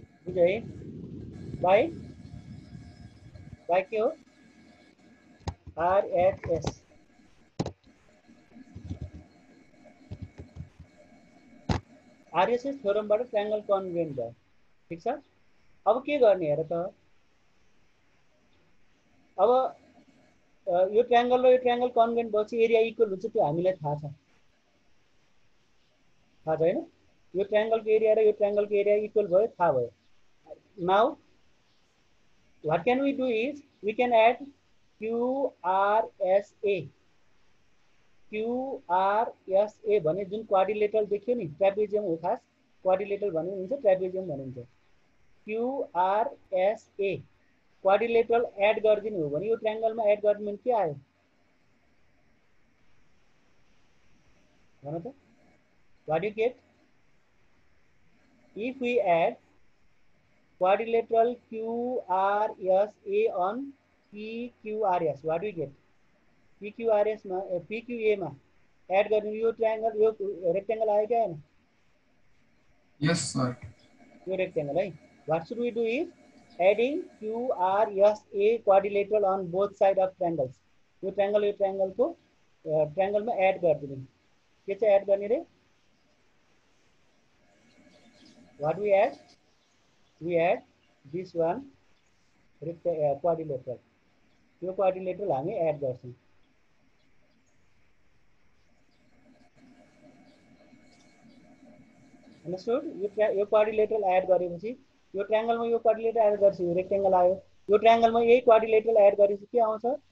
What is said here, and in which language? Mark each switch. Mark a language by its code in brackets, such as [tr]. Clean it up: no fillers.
[en] Okay. By Q RHS. [ne] RHS theorem बाट triangle congruent भयो. ठीक छ? अब के गर्ने हेर त? अब यो ट्रायंगल र यो ट्रायंगल कन्ग्रुएन्ट भएपछि एरिया इक्वल हुन्छ, त्यो हामीलाई थाहा छ हैन? यो ट्रायंगलको एरिया र यो ट्रायंगलको एरिया इक्वल भयो, थाहा भयो. [en] Now what can we do is we can add QRSA. [ne] QRSA भने जुन क्वाड्रिलेटरल देखियो नि, ट्रापेजियम हो खास, क्वाड्रिलेटरल भन्ने हुन्छ, ट्रापेजियम भनिन्छ. QRSA क्वाड्रिलेटरल एड गर्दिनु हो भने यो ट्रायंगलमा एड गर्दिनु के आयो भन त? [en] What do you get? If we add quadrilateral QRSA on PQRS, what do we get? [ne] PQRS मा PQA मा एड गर्नु यो ट्रायंगल, यो रेक्टेंगल आयो क्या हैन? [en] Yes, sir. [ne] यो रेक्टेंगल है. [en] What should we do is adding QRSA quadrilateral on both side of triangles. [ne] यो ट्रायंगल को ट्रायंगल में एड गर्दिनु. के चाहिँ एड गर्ने रे? [en] What we add? We add this one quadrilateral. [ne] यो quadrilateral हामी एड गर्छौं. [en] Understood? [ne] यो quadrilateral एड गरेपछि यो ट्रायंगल में यो क्वाड्रिलेटरल एड गर्छ, यो रेक्टेंगल आयो. यो ट्रायंगल में यही क्वाड्रिलेटरल एड गरेपछि के आउँछ?